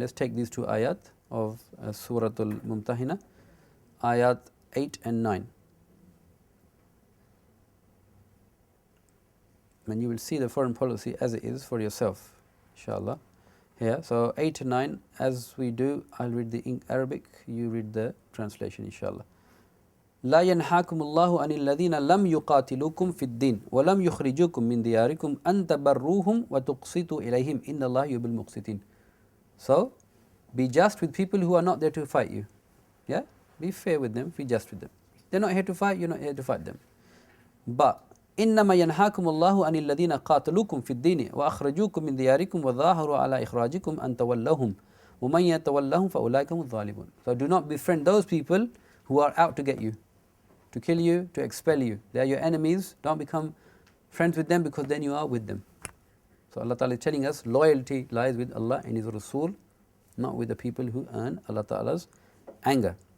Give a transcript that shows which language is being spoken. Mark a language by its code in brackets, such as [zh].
[en] Let's take these 2 ayat of Surah Al-Mumtahina, ayat 8 and 9. And you will see the foreign policy as it is for yourself, inshallah. Here, so 8 and 9, as we do, I'll read the Arabic, you read the translation, inshallah. [ar] لا ينهاكم الله عن الذين لم يقاتلوكم في الدين ولم يخرجوكم من دياركم أن تبروهم وتقسطوا إليهم إن الله يحب المقسطين. [en] So, be just with people who are not there to fight you. Yeah? Be fair with them, be just with them. They're not here to fight, you're not here to fight them. But [ar] إنما ينهاكم الله عن الذين قاتلوكم في الدين وأخرجوكم من دياركم وظاهروا على إخراجكم أن تولوهم ومن يتولهم فأولئك هم الظالمون. [en] So do not befriend those people who are out to get you, to kill you, to expel you. They are your enemies. Don't become friends with them because then you are with them. So Allah Ta'ala is telling us loyalty lies with Allah and His Rasul, not with the people who earn Allah Ta'ala's anger.